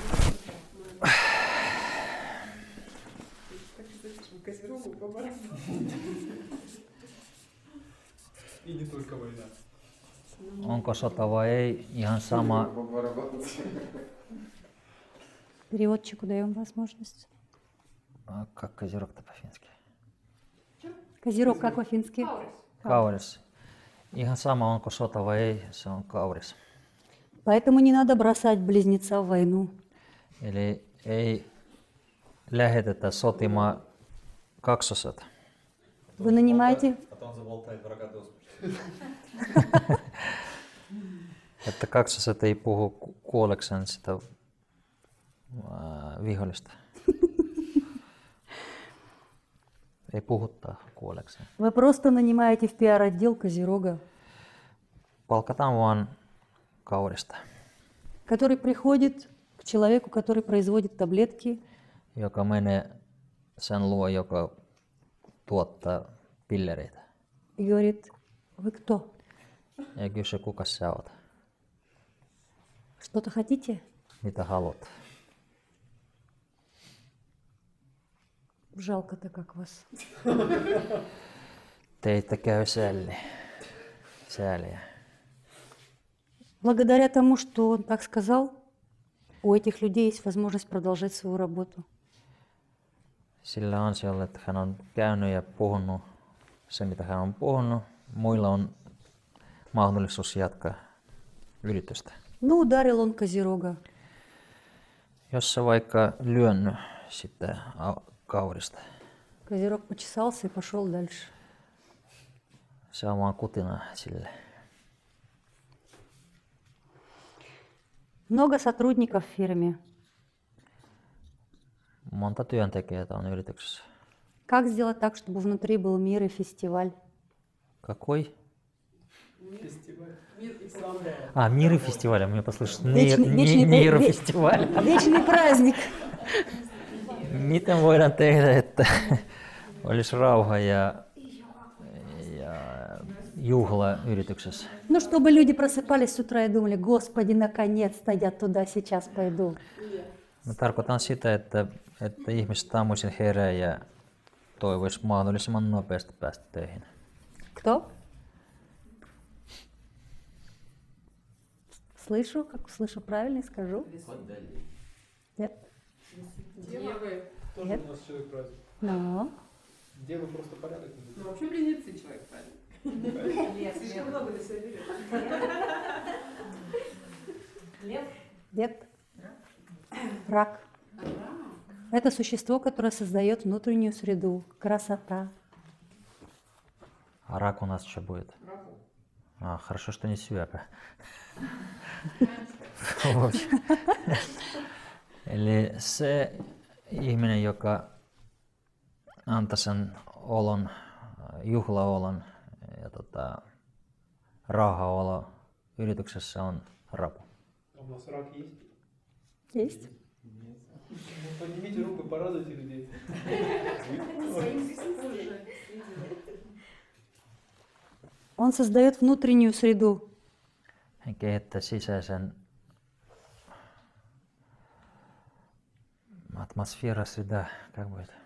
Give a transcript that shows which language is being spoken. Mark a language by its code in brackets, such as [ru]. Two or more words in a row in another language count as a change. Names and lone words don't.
[ru] И не только война. [fi] Onko sota vai ei, ihan sama. [ru] Переводчику даем возможность. Как козерог-то по-фински? Козерог как по-фински? [fi] Kauris. Ihan sama, onko sota vai ei, se on kauris. [ru] Поэтому не надо бросать близнеца в войну. [fi] Eli ei lähetetä sotimaan kaksoset. [ru] Вы нанимаете, [fi] Että kaksoset ei puhu kuolleksen sitä vihollista. Ei puhuttaa kuolleksen. [ru] вы просто нанимаете в пиар-отдел Козерога, [fi] Palkataan vaan kaurista, [ru] который приходит к человеку, который производит таблетки, [fi] joka menee sen luo, joka tuottaa pillereitä. [ru] и говорит, вы кто? [fi] Ja kysyy, kuka sä oot? [ru] Что-то хотите? [fi] Mitä haluat? [ru] Жалко-то как вас. [fi] Teitä käy sääliä. [ru] Благодаря тому, что он так сказал, у этих людей есть возможность продолжать свою работу. [fi] Sillä ansiolla, että hän on käynyt ja puhunut se, mitä hän on puhunut, muilla on mahdollisuus jatkaa yritystä. [ru] Ну, ударил он Козерога. [fi] Jos sä vaikka lyönnyt sitä kaurista, [ru] Козерог почесался и пошел дальше. [fi] se on vaan kutina sille. [ru] Много сотрудников в фирме. [fi] Monta työntekijää on yrityksessä. [ru] Как сделать так, чтобы внутри был мир и фестиваль? Какой? Мир-фестиваль. Мне послышалось. Нейрофестиваль. Вечный праздник. [fi] Miten voidaan tehdä, että olisi rauha ja juhla yrityksessä? [ru] Ну, чтобы люди prосыпались с утра и думали, Господи, наконец-то я туда сейчас пойду. [fi] Mä tarkoitan sitä, että ihmiset aamuisin herää ja toivoisi mahdollisimman nopeasti päästä töihin. [ru] Кто? Слышу, как слышу правильно и скажу. Нет. Девы тоже Нет. у нас человек праздник. Но. Девы просто порядок. Ну, вообще близнецы человек правильно. Нет, слишком много на себя берет. Лев? Нет. Рак. Это существо, которое создает внутреннюю среду. Красота. А рак у нас что будет? Хорошо, что не syöpä. [fi] Eli se ihminen, joka antaa sen olon, juhlaolon ja rauhaolo yrityksessä on rapu. [ru] А у нас рак есть? Есть? Ну, поднимите руку, порадуйте людей. Он создает внутреннюю среду. [fi] Hän kehittää sisäisen [ru] Атмосфера, среда, как будет?